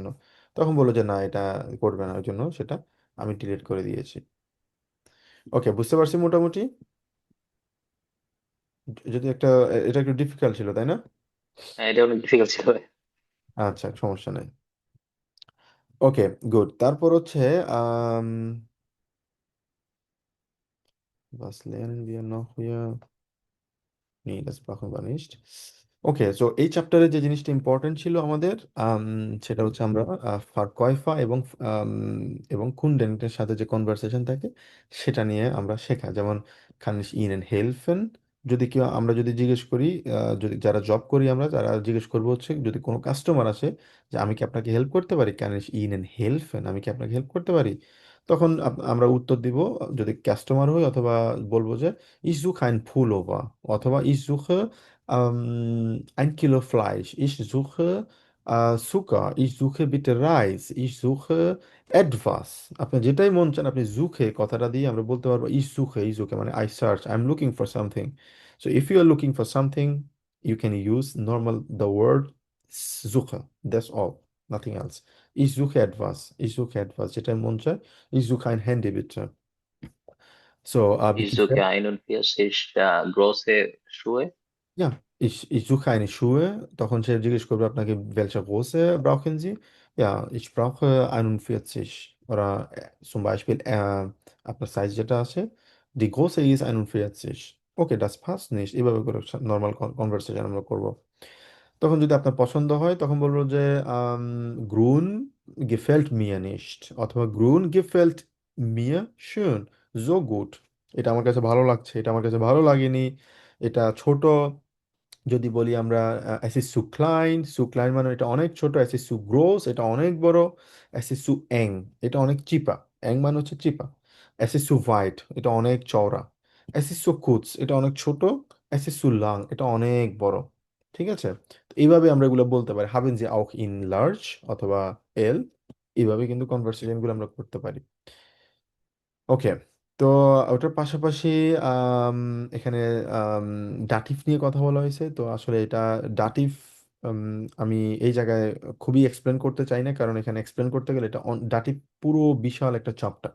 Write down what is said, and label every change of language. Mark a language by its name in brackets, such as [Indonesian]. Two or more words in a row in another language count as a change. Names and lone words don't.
[Bangla] তখন বললো যে না, এটা করবে না, ওই জন্য সেটা আমি ডিলিট করে দিয়েছি। ওকে, বুঝতে পারছি মোটামুটি। যদি একটা, এটা একটু ডিফিকাল্ট ছিল তাই না? হ্যাঁ, এটা অনেক ডিফিকাল্ট ছিল ভাই। আচ্ছা, সমস্যা নেই। ওকে, গুড। তারপর হচ্ছে আম [German] was lernen wir noch hier? Nee, das brauchen wir nicht. [Bangla] ওকে, সো এই চ্যাপ্টারে যে জিনিসটা ইম্পর্টেন্ট ছিল আমাদের, আম, সেটা হচ্ছে আমরা ভার্কয়ফা এবং কুন্ডেন্টের সাথে যে কনভারসেশন থাকে সেটা নিয়ে আমরা শেখা। [German] যেমন kann ich Ihnen helfen, [Bangla] যদি কেউ, আমরা যদি জিজ্ঞেস করি, যদি যারা জব করি আমরা, যারা জিজ্ঞেস করবো হচ্ছে যদি কোনো কাস্টমার আসে যে আমি কি আপনাকে হেল্প করতে পারি, [German] kann ich Ihnen helfen, [Bangla] আমি কি আপনাকে হেল্প করতে পারি, তখন আমরা উত্তর দিব, যদি কাস্টমার হই, অথবা বলবো যে [German] ich suche ein Pullover, [Bangla] অথবা [German] ich suche 1 Kilo Fleisch, ich suche Zucker, ich suche bitte Reis, ich suche etwas। [Bangla] আপনার যেটাই মন চান আপনি সুখে কথাটা দিয়ে আমরা বলতে পারবো [German] ich suche [Bangla] মানে [English] I search, I'm looking for something। So if you are looking for something, you can use normal the word suche, that's all, nothing else। [German] Ich suche etwas, ich suche etwas, [Bangla] যেটাই মন চায়। [German] Ich suche ein Handy bitte। So, bitte ইজুকে আইনুন ফিয়াসিস গ্রোসে শুয়ে। ja, ich suche eine Schuhe, [Bangla] তখন সে জিজ্ঞেস করবে আপনাকে [German] welche Größe brauchen Sie? Ja, ich brauche 41 oder zum Beispiel [Bangla] আপনার সাইজ যেটা আছে, [German] die Größe ist 41। ওকে, das passt nicht, [Bangla] এভাবে করে নর্মাল কনভারসেশন আমরা করব। তখন যদি আপনার পছন্দ হয় তখন বলবো যে [German] grün gefällt mir nicht, [Bangla] অথবা [German] grün gefällt mir schön, so gut, [Bangla] এটা আমার কাছে ভালো লাগছে, এটা আমার কাছে ভালো লাগেনি, এটা ছোট। যদি বলি আমরা [German] es ist zu klein, zu klein [Bangla] মানে এটা অনেক ছোট, [German] es ist zu groß [Bangla] এটা অনেক বড়, [German] es ist zu eng [Bangla] এটা অনেক চিপা, eng মানে হচ্ছে চিপা, [German] es ist zu weit [Bangla] এটা অনেক চওড়া, [German] es ist zu kurz [Bangla] এটা অনেক ছোট, [German] es ist zu lang [Bangla] এটা অনেক বড়। ঠিক আছে, তো এইভাবে আমরা এগুলো বলতে পারি, [German] haben Sie auch in large [Bangla] অথবা L, এইভাবে কিন্তু কনভারসেশন গুলো আমরা করতে পারি। ওকে, তো ওটার পাশাপাশি আম, এখানে ডাটিভ নিয়ে কথা বলা হয়েছে। তো আসলে এটা ডাটিভ আমি এই জায়গায় খুবই এক্সপ্লেন করতে চাই না, কারণ এখানে এক্সপ্লেন করতে গেলে এটা ডাটিভ পুরো বিশাল একটা চ্যাপ্টার।